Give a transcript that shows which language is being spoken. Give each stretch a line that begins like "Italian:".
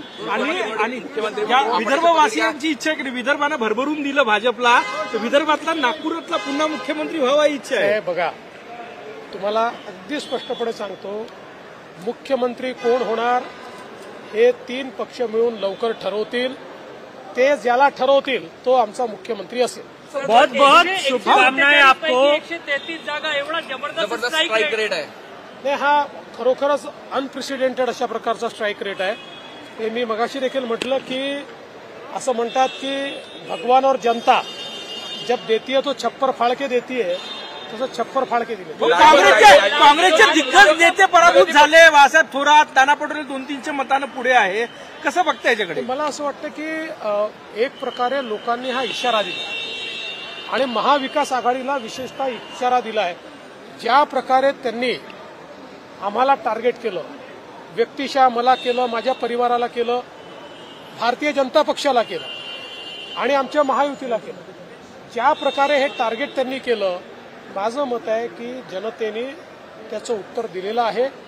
Marathi: आणि विदर्भवासियांची इच्छा आहे की विदर्भानं भरभरून दिलं भाजपला, तर विदर्भातला नागपुरातला पुन्हा मुख्यमंत्री व्हावा इच्छा आहे। बघा, तुम्हाला अगदी स्पष्टपणे सांगतो, मुख्यमंत्री कोण होणार हे 3 पक्ष मिळून लवकर ठरवतील। ते ज्याला ठरवतील तो आमचा मुख्यमंत्री असेल।
Hindi: बहुत बहुत शुभकामनाएं आपको।
Marathi: 133 जागा एवढा जबरदस्त स्ट्राईक रेट आहे। नाही, हा खरोखरच अनप्रेसिडेंटेड अशा प्रकारचा स्ट्राईक रेट आहे। हे मी मगाशी देखील म्हटलं की असं म्हणतात की
Hindi: भगवान और जनता जब देती है तो छप्पर फाड़ के देती है,
Marathi: तसं छप्पर फाड़ के दिले। काँग्रेसचे दिग्गज नेते पराभूत झाले। वासाहेब थोरात, नाना पटोले 2-3च्या मतानं पुढे आहे। कसं बघता याच्याकडे? मला असं वाटतं की एक प्रकारे लोकांनी हा इशारा दिला आणि महाविकास आघाडीला विशेषतः इशारा दिलाय। ज्या प्रकारे त्यांनी आम्हाला टार्गेट केलं, व्यक्तिशः मला केलं, माझ्या परिवाराला केलं, भारतीय जनता पक्षाला केलं आणि आमच्या महायुतीला केलं, ज्या प्रकारे हे टार्गेट त्यांनी केलं, माझं मत आहे की जनतेने त्याचं उत्तर दिलेलं आहे।